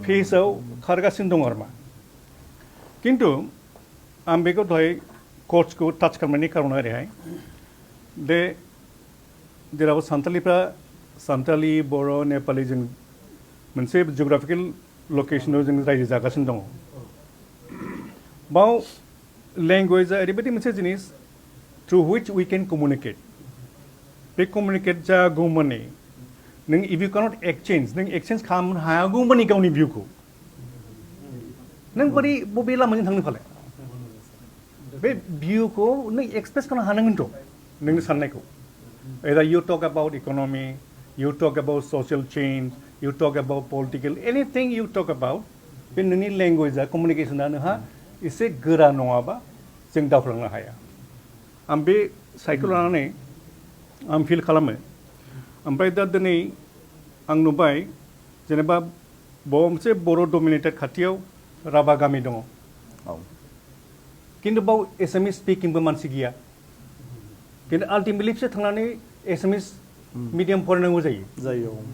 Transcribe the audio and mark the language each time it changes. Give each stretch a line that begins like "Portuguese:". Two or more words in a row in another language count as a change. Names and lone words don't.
Bodo: फेसआव खारगासिनो दं आरोमा खिन्थु आं बेखौ दहाय कर्सखौ टाच खालामनायनि खारना ओरैहाय दे जेराव सान्थालि बर' नेपालि जों मोनसे जिअग्राफिकेल लकेसनाव जों रायजो जागासिनो दङ बाव लेंगुवेजआ ओरैबायदि मोनसे जिनिस
English: through which we can communicate
Bodo: बे कमिउनिकेट जागौमानि नों
English: if you cannot exchange
Bodo: खालामनो हायागौमानि गावनि भिउखौ नों बोरै बबे लामाजों थांनो फालाय बे भिउखौ नों एक्सप्रेस खालामनो हानांगोनथ' नोंनि साननायखौ
English: either you talk about economy, you talk about social change, you talk about political, anything you talk about,
Bodo: बे नोंनि लेंगुवेजआ कमिउनिकेसना नोंहा एसे गोरा नङाबा जों दावख्लांनो हाया आं बे साइखौ लानानै आं फिल खालामो ओमफ्राय दा दिनै आं नुबाय जेनेबा मोनसे बर' डमिनेटेड खाथियाव राभा गामि दङ खिन्थु बाव एसामिस स्पिकिंबो मानसि गैया खिन्थु आल्टिमेटलि बिसोर थांनानै
English: Assamese medium
Bodo: फरायनांगौ जायो